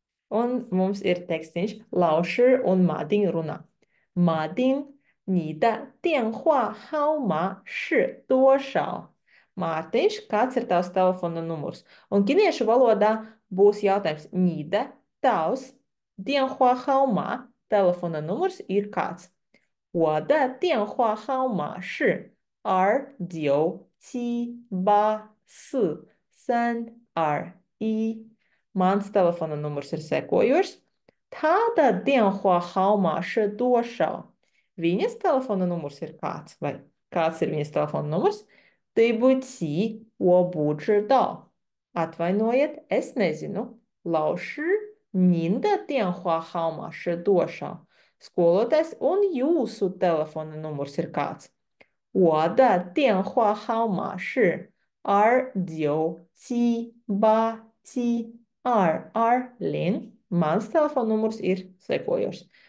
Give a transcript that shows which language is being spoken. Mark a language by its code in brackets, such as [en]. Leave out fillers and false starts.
[lv] Un mums ir tekstīns, 老师 un Madin runā. [zh] Madin, 你的电话号码是多少? [lv] Mārtiņš, kāds ir tavs telefona numurs? Un ķiniešu valodā būs jautājums, [zh] 你的, [lv] tavs, [zh] 电话号码, [lv] telefona numurs ir kāds? [zh] 我的电话号码是2978432. [lv] Mans telefona numurs ir sekojošs. [zh] 他的电话号码是多少? [lv] Viņas telefona numurs ir kāds? Vai kāds ir viņas telefona numurs? [zh] 对不起, 我不知道. [lv] Atvainojiet, es nezinu. [zh] 老师, 您的电话号码是多少? [lv] Skolotājs, un jūsu telefona numurs ir kāds? [zh] 我的电话号码是2978722. [lv] Mans telefona numurs ir sekojošs.